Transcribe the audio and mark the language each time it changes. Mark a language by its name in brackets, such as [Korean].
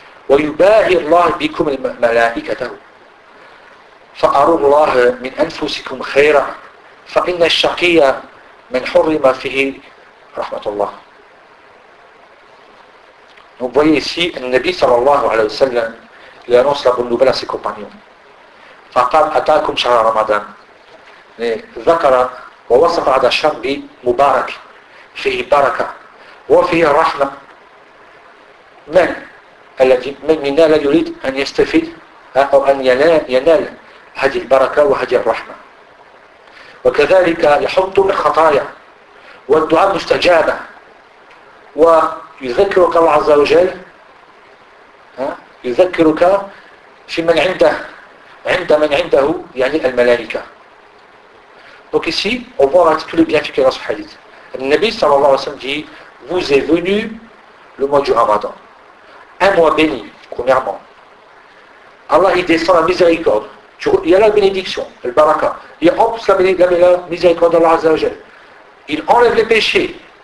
[Arabic] ويباهي الله بكم ملائكته فأروا الله من أنفسكم خيرا فإن الشقي من حرم فيه رحمة الله. [French] Donc voyez ici, le Nabi sallallahu alayhi wa sallam, il annonce la bonne nouvelle à ses compagnons. [Arabic] فقال أتاكم شهر رمضان. ذكر ووصف هذا الشهر بمبارك فيه بركة وفيه رحمة. من الذي من منا لا يريد أن يستفيد أو أن ينال هذه البركة وهذه الرحمة. وكذلك يحط من خطايا والدعاء مستجابة ويذكرك الله عز وجل يذكرك في من عنده عند من عنده يعني الملائكة. [French] Donc ici, on voit tous les bienfaits qu'il y a dans ce hadith. Le Nabi صلى الله عليه وسلم dit, vous êtes venu le mois du Ramadan. Un mois béni, premièrement. Allah, il descend la miséricorde. Il y a la bénédiction, le baraka. Il y a en plus la miséricorde d'Allah Azza wa Jal. Il enlève les péchés.